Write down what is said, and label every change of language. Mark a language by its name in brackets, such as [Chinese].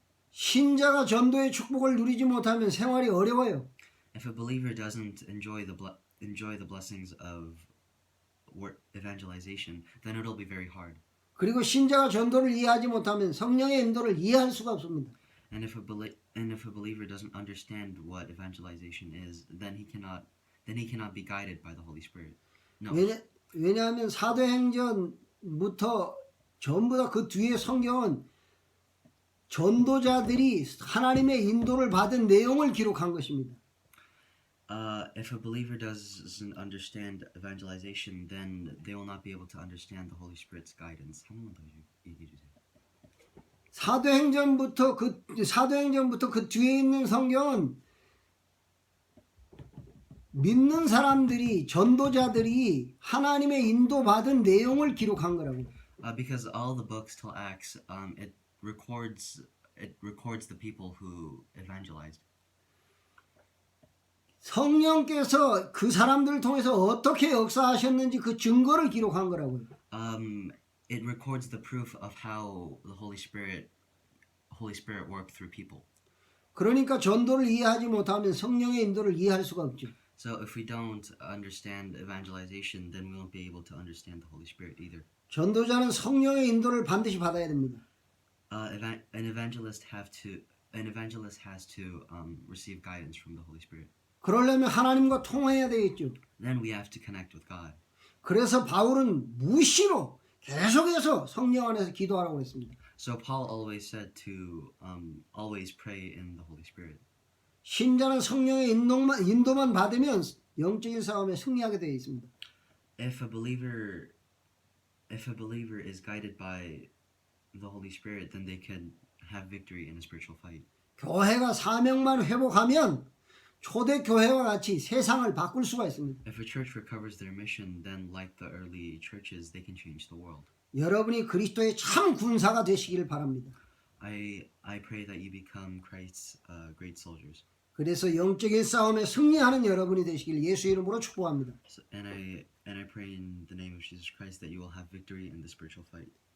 [Korean] 신자가 전도의 축복을 누리지 못하면 생활이 어려워요. [English] If a believer doesn't enjoy the blessings of evangelization, then it'll be very hard. [Korean] 그리고 신자가 전도를 이해하지 못하면 성령의 인도를 이해할 수가 없습니다. [English] And if a believer doesn't understand what evangelization is, then he cannot be guided by the Holy Spirit. No. [Korean] 왜냐하면 사도행전부터 전부 다 그 뒤에 성경은 전도자들이 하나님의 인도를 받은 내용을 기록한 것입니다. [English] If a believer doesn't understand evangelization, then they will not be able to understand the Holy Spirit's guidance. [Korean] 한 번만 더 얘기해 주세요. 사도행전부터 그 뒤에 있는 성경은 믿는 사람들이 전도자들이 하나님의 인도받은 내용을 기록한 거라고. [English] Because all the books till Acts, it records the people who evangelized. [Korean] 성령께서 그 사람들을 통해서 어떻게 역사하셨는지 그 증거를 기록한 거라고요. [English] It records the proof of how the Holy Spirit worked through people. [Korean] 그러니까 전도를 이해하지 못하면 성령의 인도를 이해할 수가 없죠. [English] So if we don't understand evangelization, then we won't be able to understand the Holy Spirit either. [Korean] 전도자는 성령의 인도를 반드시 받아야 됩니다. [English] An evangelist has to receive guidance from the Holy Spirit. [Korean] 그러려면 하나님과 통화해야 되겠죠. [English] Then we have to connect with God. [Korean] 그래서 바울은 무시로 계속해서 성령 안에서 기도하라고 했습니다. [English] So Paul always said to always pray in the Holy Spirit. [Korean] 신자는 성령의 인도만 받으면 영적인 싸움에 승리하게 되어 있습니다. [English] If a believer is guided by the Holy Spirit, then they can have victory in a spiritual fight. [Korean] 교회가 사명만 회복하면 초대 교회와 같이 세상을 바꿀 수가 있습니다. [English] If a church recovers their mission, then like the early churches, they can change the world. [Korean] 여러분이 그리스도의 참 군사가 되시기를 바랍니다. [English] I pray that you become Christ's great soldiers. [Korean] 그래서 영적인 싸움에 승리하는 여러분이 되시길 예수 이름으로 축복합니다. [English] And I pray in the name of Jesus Christ that you will have victory in the spiritual fight.